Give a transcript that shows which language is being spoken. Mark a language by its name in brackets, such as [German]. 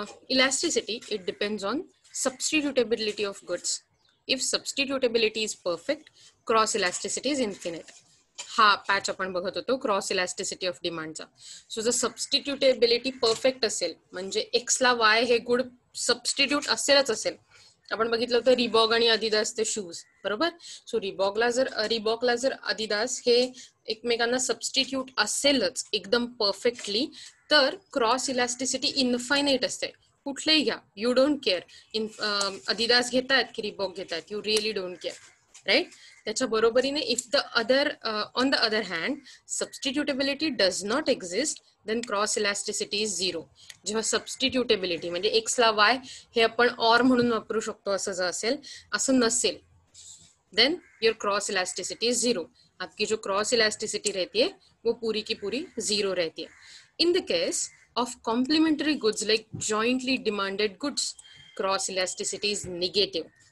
[English] Elasticity, it depends on substitutability of goods. If substitutability is perfect, cross elasticity is infinite. [Marathi] हा patch आपण बघत होतो cross elasticity of डिमांडचा. So जर सबस्टिट्युटेबिलिटी perfect असेल, म्हणजे एक्स ला वाय हे गुड सबस्टिट्यूट असेलच असेल. आपण बघितलं होतं रिबॉक आणि अदिदासचे शूज, बरोबर. सो रिबॉकला जर अदिदास हे एकमेकांना सबस्टिट्यूट असेलच एकदम परफेक्टली, तर क्रॉस इलास्टिसिटी इन्फायनाईट असते. कुठलेही घ्या, [English] You don't care. [Marathi] अदिदास घेतायत की Reebok घेतायत, [English] You really don't care, right. [Marathi] त्याच्या बरोबरीने [English] If the other on the other hand substitutability does not exist, then cross elasticity is zero. [Marathi] जेव्हा सबस्टिट्युटेबिलिटी म्हणजे एक्स ला वाय हे आपण ऑर म्हणून वापरू शकतो असं जर असेल, असं नसेल, [English] Then your cross elasticity is zero. [Hindi] आपकी जो क्रॉस इलास्टिसिटी रहती है वो पूरी की पूरी झिरो रहती है. [English] In the case of complementary goods like jointly demanded goods, cross elasticity is negative.